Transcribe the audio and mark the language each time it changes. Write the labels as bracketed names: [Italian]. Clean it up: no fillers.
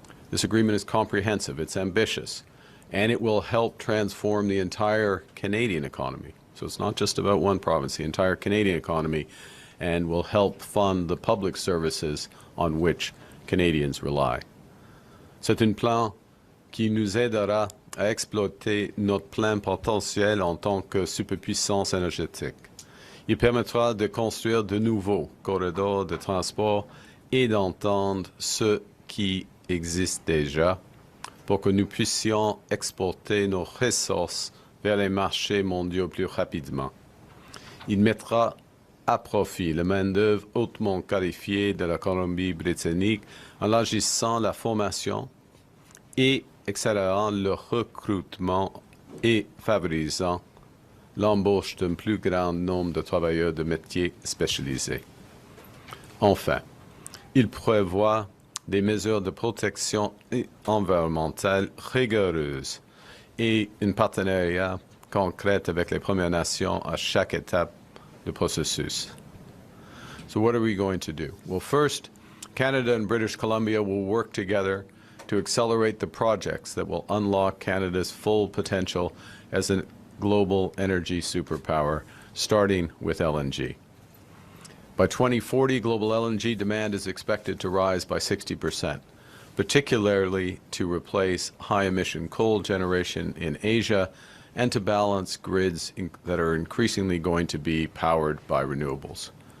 [English] This agreement is comprehensive, it's ambitious, and it will help transform the entire Canadian economy. So it's not just about one province, the entire Canadian economy, and will help fund the public services on which Canadians rely. [French] C'est un plan qui nous aidera à exploiter notre plein potentiel en tant que superpuissance énergétique. Il permettra de construire de nouveaux corridors de transport et d'entendre ceux qui existent déjà pour que nous puissions exporter nos ressources vers les marchés mondiaux plus rapidement. Il mettra à profit la main-d'œuvre hautement qualifiée de la Colombie-Britannique en élargissant la formation et accélérant le recrutement et favorisant l'embauche d'un plus grand nombre de travailleurs de métiers spécialisés. Enfin, il prévoit des mesures de protection environnementale rigoureuses et un partenariat concret avec les Premières Nations à chaque étape du processus. [English] So what are we going to do? Well, first, Canada and British Columbia will work together to accelerate the projects that will unlock Canada's full potential as a global energy superpower, starting with LNG. By 2040, global LNG demand is expected to rise by 60%, particularly to replace high-emission coal generation in Asia and to balance grids that are increasingly going to be powered by renewables.